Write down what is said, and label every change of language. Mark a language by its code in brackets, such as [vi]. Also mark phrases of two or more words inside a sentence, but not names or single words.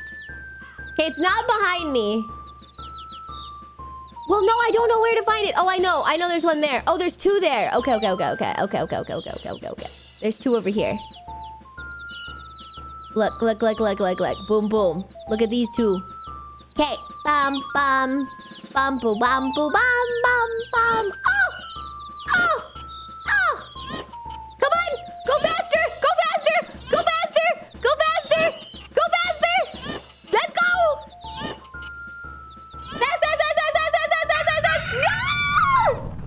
[en] Okay, it's not behind me. Well, no, I don't know where to find it. Oh, I know there's one there. Oh, there's two there. Okay. There's two over here. Look. Boom, boom. Look at these two. Okay. Bam, bam. Bam, boo, bam, boo, bam, bam, bam. Oh! Come on! Go faster! Let's go! Fast! No!